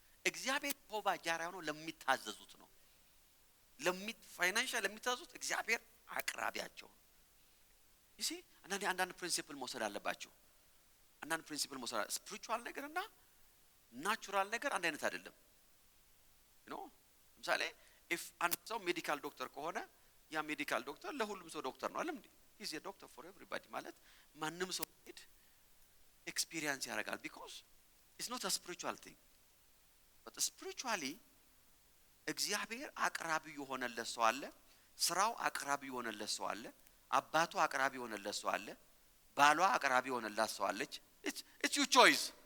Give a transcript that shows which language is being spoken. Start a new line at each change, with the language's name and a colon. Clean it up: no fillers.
Amharic: እግዚአብሔር ጀሆቫ ጃራ ነው ለሚታዘዙት ነው። ፋይናንሻል ለሚታዘዙት እግዚአብሔር አቅራቢያቸው ነው።
English: You see?
Amharic: አንዳንድ ፕሪንሲፕል መውሰድ አለባቸው። አንዳንድ ፕሪንሲፕል መውሰድ ስፒሪቹዋል ነገርና ናቹራል ነገር አንድ አይነት አይደለም።
English: you know
Amharic: ለምሳሌ if አንድ ሰው ሜዲካል ዶክተር ከሆነ ያ ሜዲካል ዶክተር ለሁሉም ሰው ዶክተር ነው አይደል እንዴ?
English: He's a doctor for everybody
Amharic: ማለት ማንንም ሰው ኤክስፒሪየንስ ያደርጋል
English: because it's not a spiritual thing. But spiritually
Amharic: እግዚአብሔር አቅራቢ የሆነለት ሰው አለ፣ ስራው አቅራቢ የሆነለት ሰው አለ፣ አባቱ አቅራቢ የሆነለት ሰው አለ፣ ባሏ አቅራቢ የሆነላት ሰው አለች።
English: It's your choice.